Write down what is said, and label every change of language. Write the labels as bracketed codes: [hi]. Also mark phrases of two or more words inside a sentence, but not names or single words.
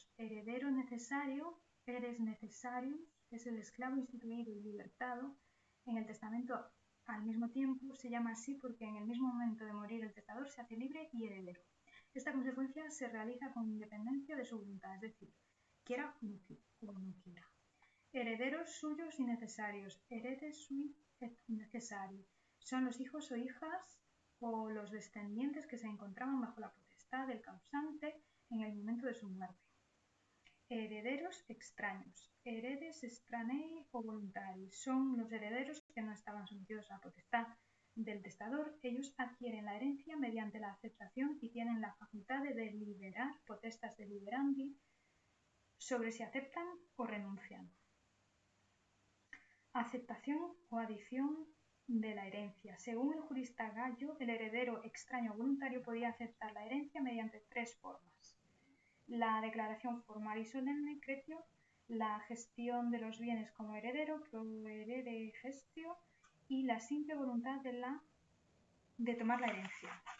[es] Heredero necesario, [la] eres necessarius, [es] es el esclavo instituido y libertado en el testamento al mismo tiempo. Se llama así porque en el mismo momento de morir el testador se hace libre y heredero. Esta consecuencia se realiza con independencia de su voluntad, es decir, quiera o no quiera. Herederos suyos y necesarios, [la] heredes sui et necessari, [es] son los hijos o hijas o los descendientes que se encontraban bajo la potestad del causante en el momento de su muerte. Herederos extraños, [la] heredes extranei o voluntari, [es] son los herederos que no estaban sometidos a la potestad del testador. Ellos adquieren la herencia mediante la aceptación y tienen la facultad de deliberar, [la] potestas deliberandi, [es] sobre si aceptan o renuncian. Aceptación o adición de la herencia. Según el jurista Gallo, el heredero extraño voluntario podía aceptar la herencia mediante tres formas: la declaración formal y solemne, cretio, la gestión de los bienes como heredero, [la] proherere gestio, [es] y la simple voluntad de tomar la herencia.